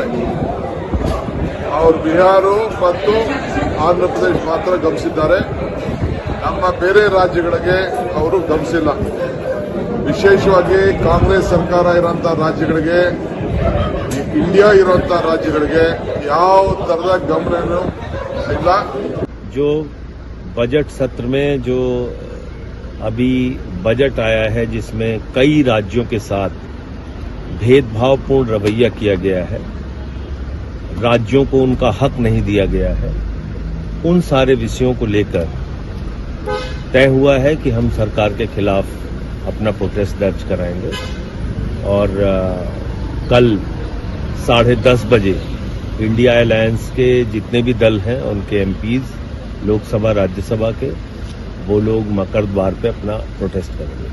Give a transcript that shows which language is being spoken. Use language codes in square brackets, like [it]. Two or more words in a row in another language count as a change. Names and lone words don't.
[kn] ಅವರು ಬಿಹಾರ ಮತ್ತು ಆಂಧ್ರ ಪ್ರದೇಶ ಮಾತ್ರ ಗಮನಿಸಿದ್ದಾರೆ. ನಮ್ಮ ಬೇರೆ ರಾಜ್ಯಗಳಿಗೆ ಅವರು ಗಮನಿಸಿಲ್ಲ. ವಿಶೇಷವಾಗಿ ಕಾಂಗ್ರೆಸ್ ಸರ್ಕಾರ ಇರುವಂತಹ ರಾಜ್ಯಗಳಿಗೆ ಇಂಡಿಯಾ ಇರುವಂತ ರಾಜ್ಯಗಳಿಗೆ ಯಾವ ತರದ ಗಮನನೂ ಇಲ್ಲ. [hi] जो बजट सत्र में जो अभी बजट आया है जिसमें कई राज्यों के साथ भेदभावपूर्ण रवैया किया गया है, राज्यों को उनका हक नहीं दिया गया है, उन सारे विषयों को लेकर तय हुआ है कि हम सरकार के खिलाफ अपना प्रोटेस्ट दर्ज कराएंगे और कल 10:30 बजे इंडिया अलायंस के जितने भी दल हैं उनके एमपीज लोकसभा राज्यसभा के वो लोग मकर द्वार पे अपना प्रोटेस्ट करेंगे।